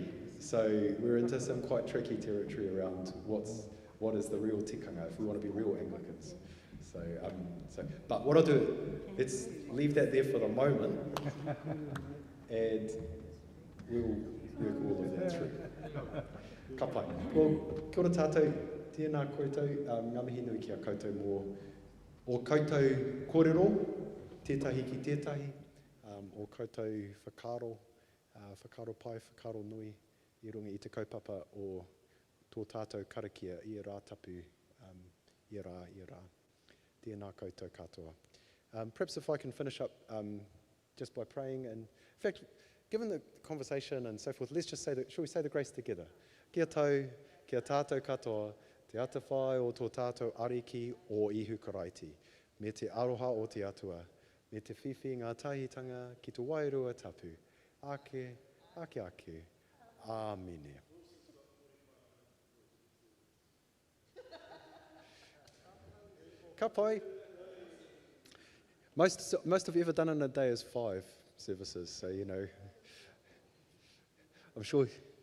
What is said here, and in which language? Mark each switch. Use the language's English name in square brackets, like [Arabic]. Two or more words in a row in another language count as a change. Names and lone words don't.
[English] So we're into some quite tricky territory around what is the real tikanga if we want to be real Anglicans. So, but what I'll do, let's leave that there for the moment, and we'll work all of that through. [Māori] Ka pai. Well, kia ora tātou, tēnā koutou, ngā mihi nui ki a koutou mō o koutou kōrero, tētahi ki tētahi, o koutou whakaro, whakaro pai, whakaro nui, I runga I te kaupapa o tō tātou karakia, I rā tapu, I rā. Tēnā koutou katoa. [English] Perhaps if I can finish up just by praying, and in fact, given the conversation and so forth, let's just say shall we say the grace together? [Māori] Kia tau, kia tātou katoa, te ata whai o tō tātou ariki o ihu karaiti, me te aroha o te atua, me te whiwhi ngā tahitanga ki te wairua tapu, ake, ake ake, āmene. Ka pai. [English] Most of you ever done in a day is 5 services, so you know, I'm sure